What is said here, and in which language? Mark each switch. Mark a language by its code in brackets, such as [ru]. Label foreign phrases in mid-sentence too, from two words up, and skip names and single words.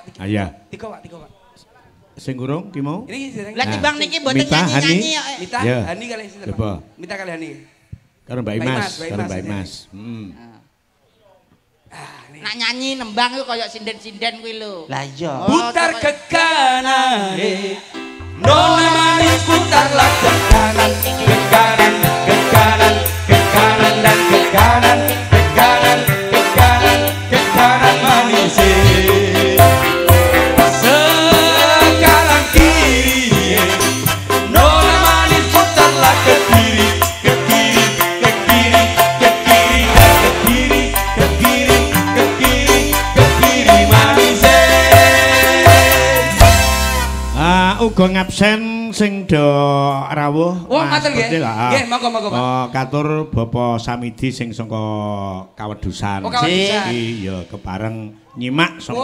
[jv] Ah iya. 3 Pak. Sing urung ki mau? [id] Ini jindan. [jv] Lah timbang niki mboten Mita, nyanyi-nyanyi kok. Mita, Ya. Hani kali sinten, Coba. Pak? Mita kali Hani. Karo Mbak Mbak Imas, Imas, karo Mbak Mbak Imas. Nak nyanyi nembang ku koyo sinden-sinden kuwi lho. Lah iya. [id] Putar ke kanan, nona manis putarlah ke kanan, ke kanan, ke kanan, ke kanan dan ke kanan, ke kanan, ke kanan, ke kanan manis. Sekarang kiri, nona manis putarlah ke kiri, ke kiri, ke kiri, ke kiri dan ke kiri, ke kiri, ke kiri, ke kiri manis. [jv] Uga ngabsen sing do rawuh. Oh, ngaten nggih. [id] Seperti lah. [jv] Nggih, monggo Pak. Katur Bapak Samidi sing saka Kawedusan. Oh, Kawedusan. Iya, kepareng nyimak saka